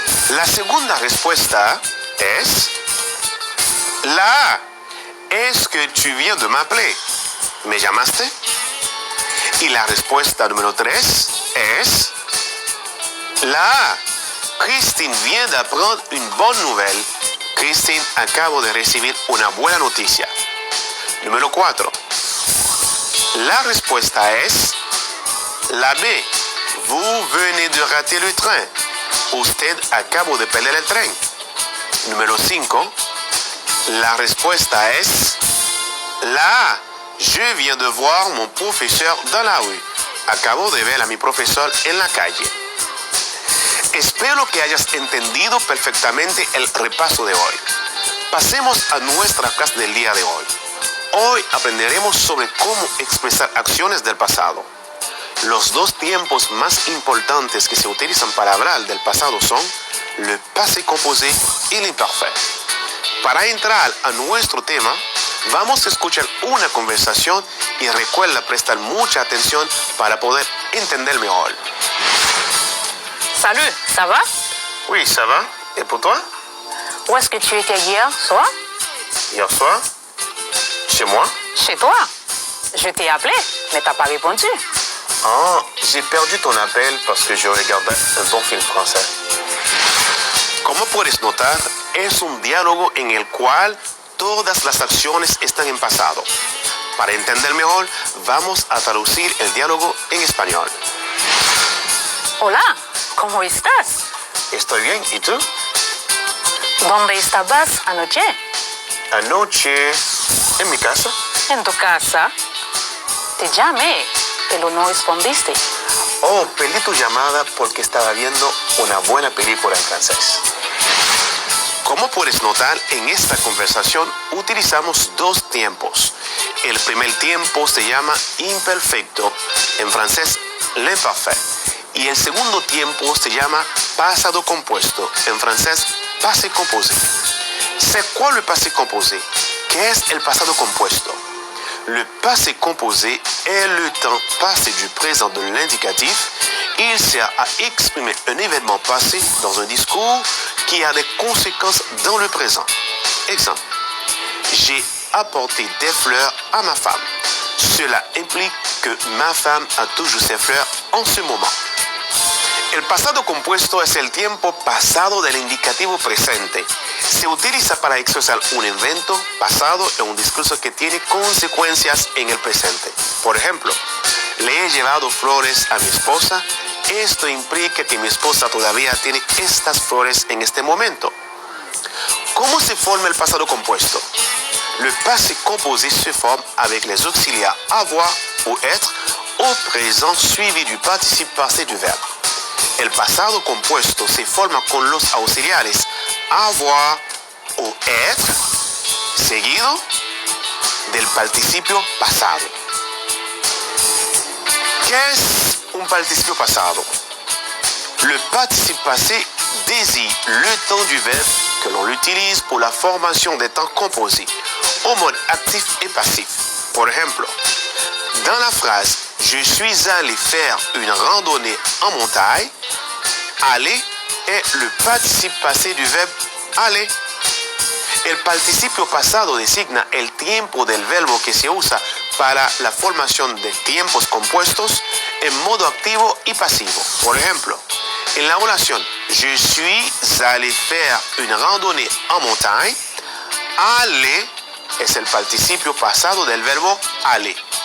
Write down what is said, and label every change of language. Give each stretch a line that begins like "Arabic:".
Spanish: La segunda respuesta es la A. ¿es que
French: tu viens de m'appeler?
Spanish: ¿Me llamaste? Y la respuesta número 3 es la A.
French: Christine vient d'apprendre une bonne nouvelle.
Spanish: Christine acabo de recibir una buena noticia. Número 4. La respuesta es la B.
French: Vous venez de rater le train.
Spanish: Usted acabó de perder el tren. Número 5. La respuesta es la A.
French: Je viens de voir mon professeur dans la rue.
Spanish: Acabo de ver a mi profesor en la calle. Espero que hayas entendido perfectamente el repaso de hoy. Pasemos a nuestra clase del día de hoy. Hoy aprenderemos sobre cómo expresar acciones del pasado. Los dos tiempos más importantes que se utilizan para hablar del pasado son le passé composé y l'imparfait. Para entrar a nuestro tema, vamos a escuchar una conversación y recuerda prestar mucha atención para poder entender mejor.
French: Salut, ça va? Oui, ça va. Et pour toi? Où est-ce que tu étais hier soir? Hier soir? Chez moi? Chez toi. Je t'ai appelé, mais t'as pas répondu. Ah, j'ai perdu ton appel parce que je regardais un bon film français.
Spanish: Como puedes notar, es un diálogo en el cual todas las acciones están en pasado. Para entender mejor, vamos a traducir el diálogo en español. Hola, ¿cómo estás? Estoy bien, ¿y tú? ¿Dónde estabas anoche? Anoche, en mi casa. En tu casa. Te llamé, pero no respondiste. Oh, perdí tu llamada porque estaba viendo una buena película en francés. Como puedes notar, en esta conversación utilizamos dos tiempos. El primer tiempo se llama imperfecto, en francés l'imparfait. Y el segundo tiempo se llama pasado compuesto, en francés passé composé.
French: C'est quoi le passé composé?
Spanish: ¿Qué es el pasado compuesto?
French: Le passé composé est le temps passé du présent de l'indicatif. Il sert à exprimer un événement passé dans un discours qui a des conséquences dans le présent. Exemple, j'ai apporté des fleurs à ma femme. Cela implique que ma femme a toujours ses fleurs en ce moment.
Spanish: El pasado compuesto es el tiempo pasado del indicativo presente. Se utiliza para expresar un evento pasado en un discurso que tiene consecuencias en el presente. Por ejemplo, le he llevado flores a mi esposa. Esto implica que mi esposa todavía tiene estas flores en este momento. ¿Cómo se forma el pasado compuesto?
French: Le passé composé se forme avec les auxiliaires avoir ou être au présent suivi du participe passé du verbe.
Spanish: El pasado compuesto se forma con los auxiliares avoir o être seguido del participio pasado. ¿Qué es un participio pasado?
French: Le participe passé désigne le temps du verbe que l'on utilise pour la formation des temps composés au mode actif et passif.
Spanish: Por ejemplo,
French: dans la phrase « Je suis allé faire une randonnée en montagne », aller est le participe passé du verbe aller.
Spanish: El participio pasado designa el tiempo del verbo que se usa para la formación de tiempos compuestos en modo activo y pasivo. Por ejemplo, en la oración
French: Je suis allé faire une randonnée en montagne,
Spanish: aller es el participio pasado del verbo aller.